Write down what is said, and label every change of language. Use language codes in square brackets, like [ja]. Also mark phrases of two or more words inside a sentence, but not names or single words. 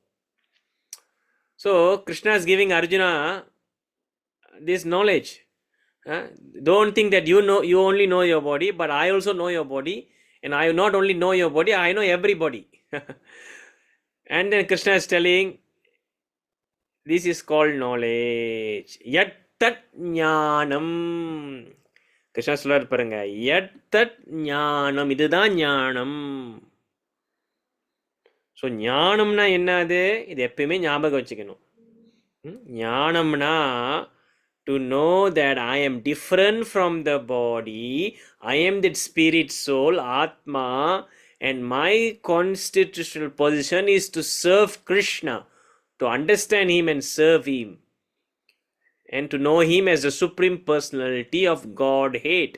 [en] So Krishna is giving Arjuna this knowledge. Don't think that you only know your body, but I also know your body, and I not only know your body, I know everybody. And then Krishna is telling, this is called knowledge. [sa] यत् तत् ज्ञानम्. [ta] கிருஷ்ணா சொல்றாரு பாருங்க, [sa] यत् तत् ज्ञानम्, [ta] இதுதான் ஞானம். ஸோ ஞானம்னா என்னது? இது எப்பயுமே ஞாபகம் வச்சுக்கணும். [en] ஞானம்னா to know that I am different from the body, I am that spirit soul, Atma, and my constitutional position is to serve Krishna, to understand him and serve him, and to know him as the supreme personality of Godhead.